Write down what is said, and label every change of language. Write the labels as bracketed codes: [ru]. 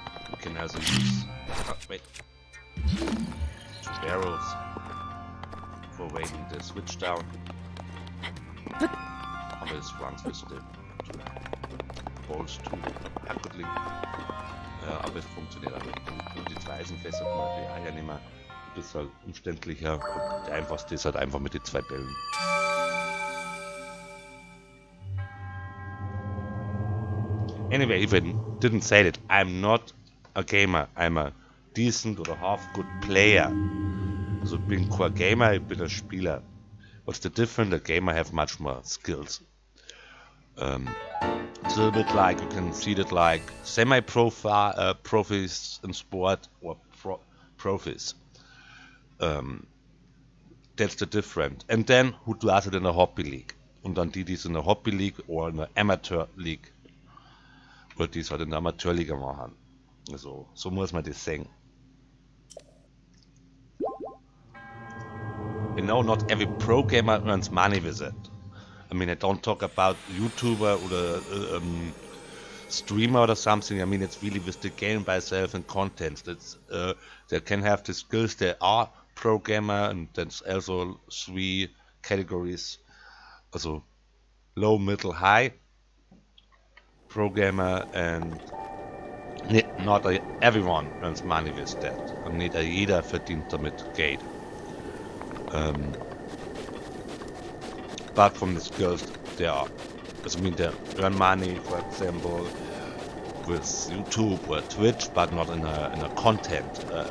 [en] You can also use two barrels for weighing the switch down. [de] Aber es [en] runs with the balls to Hackling. [de] Aber es funktioniert auch nicht gut. Und die zwei Eisenfässer kann man natürlich auch ja nicht mehr. Das ist halt umständlicher. Und der einfachste ist halt einfach mit den zwei Bällen. [en] Anyway, if I didn't say it, I'm not a gamer. I'm a decent or a half good player. [de] Also ich bin kein Gamer, ich bin ein Spieler. [en] What's the difference? A gamer have much more skills. It's a little bit like, you can see that like semi-profis in sport or profis. That's the difference. And then, who does it in a hobby league? [de] Und dann die es in der Hobby League oder in der Amateur League, oder die es halt in der Amateurliga machen. Also, so muss man das sehen. [en] You know, not every pro gamer earns money with it. I mean, I don't talk about YouTuber or streamer or something. I mean, it's really with the game by itself and content. That's they can have the skills. They are pro gamer, and there's also 3 categories. Also low, middle, high pro gamer, and not everyone earns money with that. [de] Und nicht jeder verdient damit Geld. [en] Apart from the skills, there are. I mean, they earn money, for example, with YouTube or Twitch, but not in a contest.